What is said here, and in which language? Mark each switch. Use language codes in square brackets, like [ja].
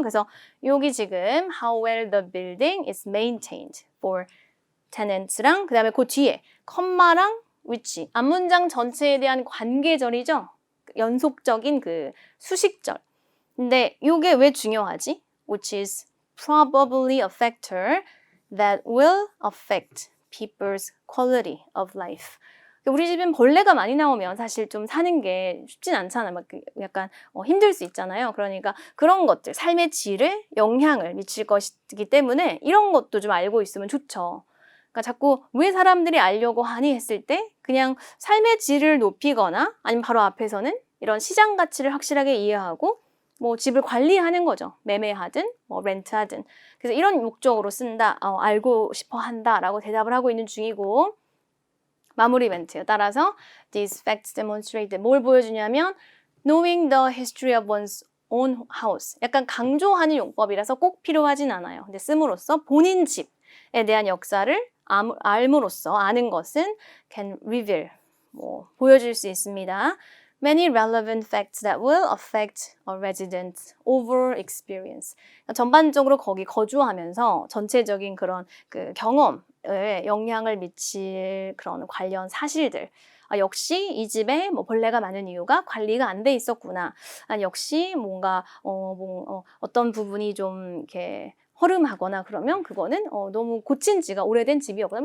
[ko] 그래서 여기 지금 [en] how well the building is maintained for tenants [ko] 랑 그 다음에 그 뒤에 컴마랑 which 앞문장 전체에 대한 관계절이죠. 연속적인 그 수식절. 근데 이게 왜 중요하지? [en] Which is probably a factor that will affect people's quality of life. [ko] 우리 집엔 벌레가 많이 나오면 사실 좀 사는 게 쉽진 않잖아요. 막 약간 힘들 수 있잖아요. 그러니까 그런 것들, 삶의 질에 영향을 미칠 것이기 때문에 이런 것도 좀 알고 있으면 좋죠. 그러니까 자꾸 왜 사람들이 알려고 하니 했을 때 그냥 삶의 질을 높이거나 아니면 바로 앞에서는 이런 시장 가치를 확실하게 이해하고 뭐 집을 관리하는 거죠. 매매하든 뭐 렌트하든. 그래서 이런 목적으로 쓴다, 알고 싶어 한다라고 대답을 하고 있는 중이고 마무리 멘트예요. 따라서 [en] these facts demonstrate [ko] 뭘 보여주냐면 [en] knowing the history of one's own house. [ko] 약간 강조하는 용법이라서 꼭 필요하진 않아요. 근데 씀으로써 본인 집에 대한 역사를 알므로써 아는 것은 [en] can reveal [ko] 보여줄 수 있습니다. [en] Many relevant facts that will affect a resident's overall experience. [ko] 전반적으로 거기 거주하면서 전체적인 그런 그 경험에 영향을 미칠 그런 관련 사실들. 역시 이 집에 벌레가 많은 이유가 관리가 안 돼 있었구나. 역시 뭔가 어떤 부분이 좀 이렇게 허름하거나 그러면 그거는 너무 고친 지가 오래된 집이었구나.